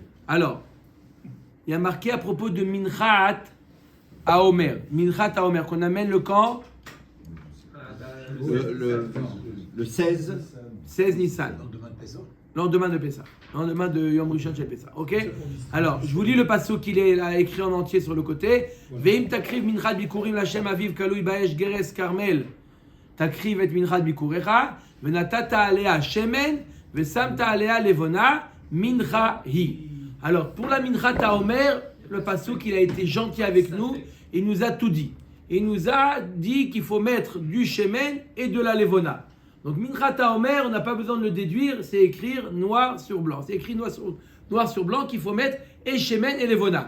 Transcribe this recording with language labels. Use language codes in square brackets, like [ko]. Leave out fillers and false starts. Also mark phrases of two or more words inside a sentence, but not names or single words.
[fr] Alors, il y a marqué à propos de Minchat à Omer. Minchat à Omer, qu'on amène le camp Le 16. 16 Nissan. Lendemain de Pessah. Lendemain de [he] יום ראשון של פסח. [fr] Ok? Alors, je vous lis le passeau qu'il a écrit en entier sur le côté. [he] ואם תקריב מנחת ביכורים לה' אביב קלוי באש גרש כרמל. תקריב את מנחת ביכוריך. ונתת עליה שמן. ושמת עליה לבונה. מנחה היא. [fr] Alors, pour la minchat à Omer, le passeau qu'il a été gentil avec nous, il nous a tout dit. Il nous a dit qu'il faut mettre du shemen et de la levona. Donc, Minchat Omer, on n'a pas besoin de le déduire, c'est écrire noir sur blanc. C'est écrit noir sur blanc qu'il faut mettre et Shemen et Levona.